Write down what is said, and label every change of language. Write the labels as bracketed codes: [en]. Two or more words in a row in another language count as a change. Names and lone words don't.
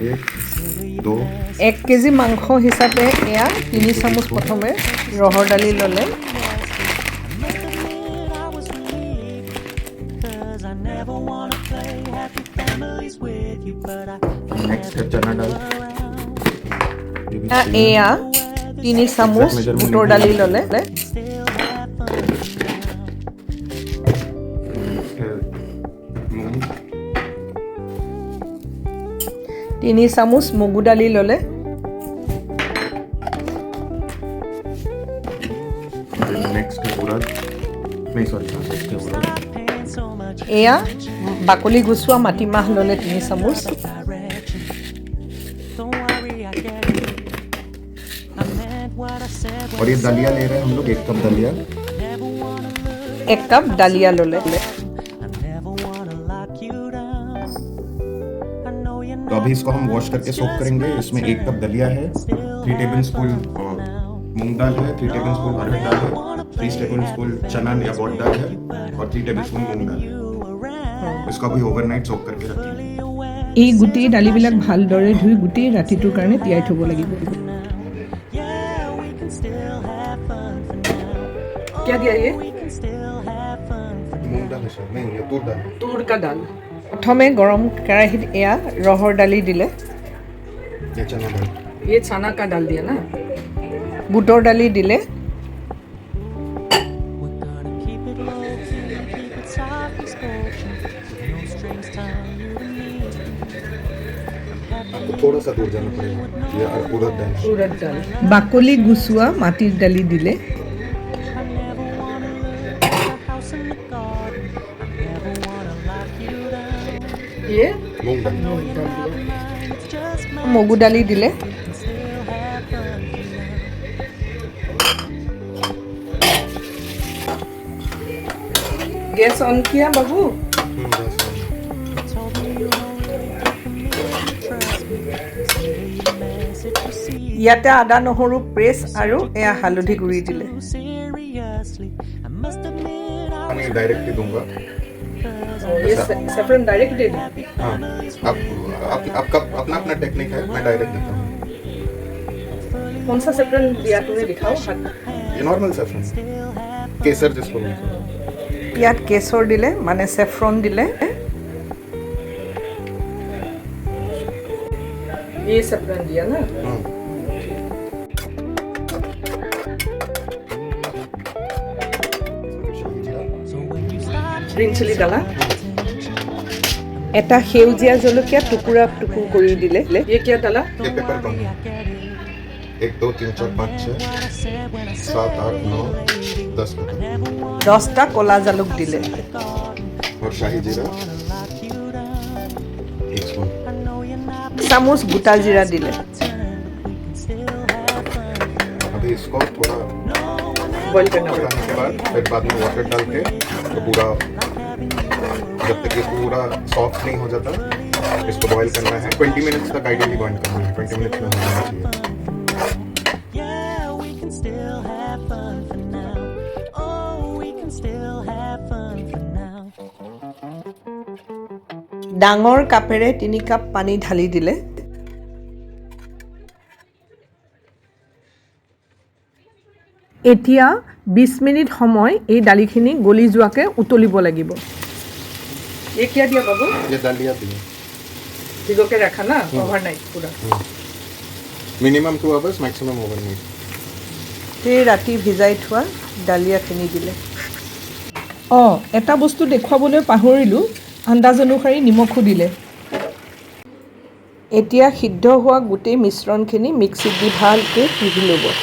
[as] 1 2 1 কেজি মাংস হিচাপে এয়া 3 চামুচ প্ৰথমে ৰহৰ দালি ল'লে। [hi] नेक्स्ट है चना दाल। [as] এয়া 3 চামুচ বুটৰ দালি ল'লে। 3 চামুচ মগু দালি ল'লে। [hi] नेक्स्ट है उड़द। नहीं सॉरी नेक्स्ट है उड़द। [as] এয়া বাকলি গুচোৱা মাটিমাহ ল'লে 3 চামুচ। [hi] और ये दलिया ले रहे हैं हम लोग 1 कप दलिया। [as] 1 কাপ ডালিয়া ল'লে। [hi] तो अभी इसको हम वॉश करके सोक करेंगे। इसमें 1 कप दलिया है, 3 टेबलस्पून मूंग दाल है, 3 टेबलस्पून अरहर दाल है, 3 टेबलस्पून चना या बॉट दाल है और 3 टेबलस्पून मूंग दाल है। इसको अभी [en] overnight soak [hi] करके रखेंगे। [as] এই গোটেই দালিবিলাক ভালদৰে ধুই গোটেই ৰাতিটোৰ কাৰণে তিয়াই থ'ব লাগিব। [hi] क्या दिया ये? मूंग दाल है सर, नहीं ये तूर दाल। तूर का दाल। [as] প্ৰথমে গৰম কেৰাহীত এয়া ৰহৰ দালি দিলে। [hi] ये चना दाल। ये चना का दाल दिया ना। [as] বুটৰ দালি দিলে। [hi] आपको थोड़ा सा दूर जाना पड़ेगा। ये उड़द दाल। [as] উৰদ দাল। বাকলি গুচোৱা মাটিৰ দালি দিলে। [hi] ये मूंग दाल। [as] মগু দালি দিলে। [hi] गैस ऑन किया बाबू? [as] ইয়াতে আদা নহৰু পেষ্ট আৰু এয়া হালধি গুড়ি দিলে। [hi] मैं डायरेक्टली दूंगा। ये [en] saffron direct [hi] दे दें। हाँ, आपका अपना अपना टेक्निक है, मैं डायरेक्ट देता हूँ। कौन सा सैफरन दिया तूने दिखाओ हाथ। ये [en] normal saffron, [hi] केसर जिसको बोलते हैं। [as] ইয়াত কেশৰ দিলে মানে চেফ্ৰন দিলে। [hi] ये सैफरन दिया ना। [en] green chili [hi] डाला। [as] এটা সেউজীয়া জলকীয়া টুকুৰা টুকুৰ কৰি দিলে। [hi] ये क्या डाला? ये पेपर कम। 1 2 3 4 5 6 7 8 9 10 पेपर। [as] 10টা কলা জালুক দিলে। [hi] और शाही जीरा 1 स्पून। [as] চামুচ গোটা জিৰা দিলে। [hi] अभी इसको थोड़ा बॉईल करना होगा। पकाने के बाद फिर बाद में वाटर डाल के तो पूरा जब तक ये पूरा सॉफ्ट नहीं हो जाता इसको बॉईल करना है। 20 मिनट्स तक आइडियली बॉईल करना है। 20 मिनट्स में हो जाना चाहिए। [as] ডাঙৰ কাপেৰে 3 কাপ পানী ঢালি দিলে। এতিয়া 20 মিনিট সময় এই দালিখিনি গলি যোৱাকে উতলিব লাগিব। [hi] ये क्या दिया बाबू? ये दलिया दिया। भिगो के रखा ना ओवरनाइट पूरा। [en] minimum 2 hours, maximum overnight. [as] সেই ৰাতি ভিজাই থোৱা ডালিয়াখিনি দিলে। এটা বস্তু দেখুৱাবলৈ পাহৰিলোঁ, আন্দাজ অনুসৰি নিমখো দিলে। এতিয়া সিদ্ধ হোৱা গোটেই মিশ্ৰণখিনি মিক্সিত দি ভালকৈ পিহি ল'ব।